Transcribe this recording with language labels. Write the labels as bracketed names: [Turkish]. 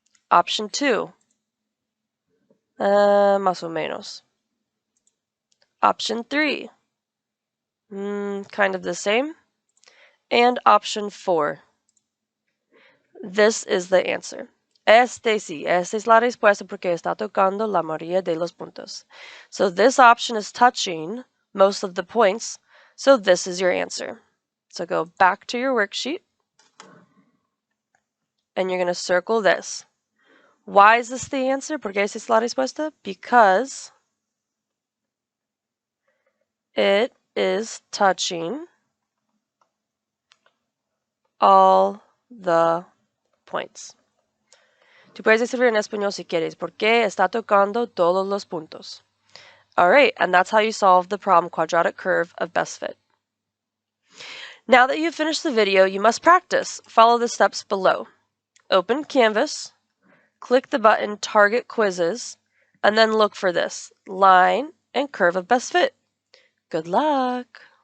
[English] Option 2, [Spanish] más o menos. [English] Option 3, kind of the same. And option 4. This is the answer. [Spanish] Esta es la respuesta porque está tocando la mayoría de los puntos. [English] So this option is touching most of the points, so this is your answer. So go back to your worksheet, and you're going to circle this. Why is this the answer? [Spanish] ¿Por qué esa es la respuesta? [English] Because it is touching all the points. [Spanish] Tú puedes escribir en español si quieres, porque está tocando todos los puntos. [English] Alright, and that's how you solve the problem quadratic curve of best fit. Now that you've finished the video, you must practice. Follow the steps below. Open Canvas, click the button Target Quizzes, and then look for this, line and curve of best fit. Good luck!